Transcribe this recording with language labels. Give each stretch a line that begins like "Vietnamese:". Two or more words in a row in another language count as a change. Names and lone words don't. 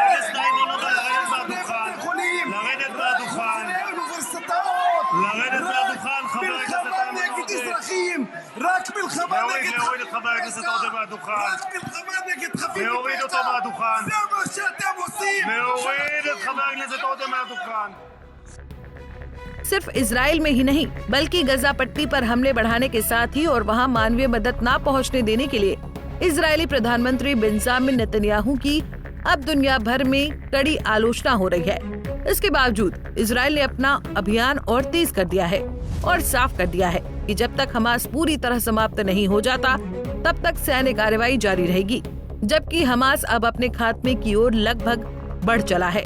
Hebrew: לרדת מהדוכן. אוניברסיטאות. לרדת מהדוכן, חבר הכנסת מלחמה נגד אזרחים. רק מלחמה נגד להוריד את חבר הכנסת עודה מהדוכן. רק מלחמה נגד חפים להוריד אותו מפשע. מהדוכן. זה מה שאתם עושים. להוריד את חבר הכנסת עודה מהדוכן.
Hindi: सिर्फ इजराइल में ही नहीं बल्कि गजा पट्टी पर हमले बढ़ाने के साथ ही और वहां मानवीय मदद न पहुंचने देने के लिए इजरायली प्रधानमंत्री बेंजामिन नेतन्याहू की अब दुनिया भर में कड़ी आलोचना हो रही है। इसके बावजूद इजराइल ने अपना अभियान और तेज कर दिया है और साफ कर दिया है कि जब तक हमास पूरी तरह समाप्त नहीं हो जाता तब तक सैन्य कार्रवाई जारी रहेगी, जबकि हमास अब अपने खात्मे की ओर लगभग बढ़ चला है।